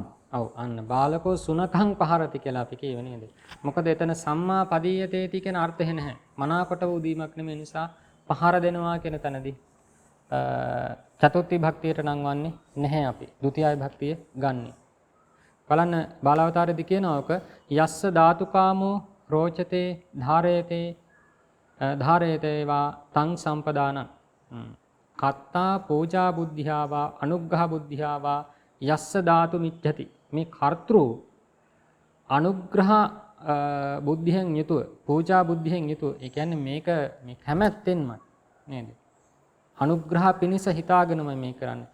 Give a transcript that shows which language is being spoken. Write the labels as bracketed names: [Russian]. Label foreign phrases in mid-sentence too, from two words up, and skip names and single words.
[Sinhala] ඔව් අන්න [Pali] බාලකෝ සුනකං පහරති [Sinhala] කියලා අපි කියව නේද? මොකද එතන [Pali] සම්මා පදීයතේති [Sinhala] කියන අර්ථය නැහැ. මනාකොට වූ දීමක් නෙමෙයි නිසා පහර දෙනවා කියන තැනදී චතුර්ථ භක්තියට නම් වන්නේ නැහැ අපි. ဒုတိ ය භක්තිය ගන්නෙ. බලන්න බාලාවතාරයේදී කියනවාක [Pali] යස්ස ධාතුකාමෝ රෝචතේ ධාරේතේවා තං සම්පදානං. කත්තා පූජා බුද්ධියාවා අනුග්‍රහ බුද්ධියාවා යස්ස ධාතු මිච්ඡති. [Sinhala] මේ කර්තෘ අනුග්‍රහ බුද්ධියෙන් යුතුව පූජා බුද්ධියෙන් යුතුව ඒ කියන්නේ මේක මේ කැමැත්තෙන්ම නේද? අනුග්‍රහ පිණිස හිතාගෙනම මේ කරන්නේ.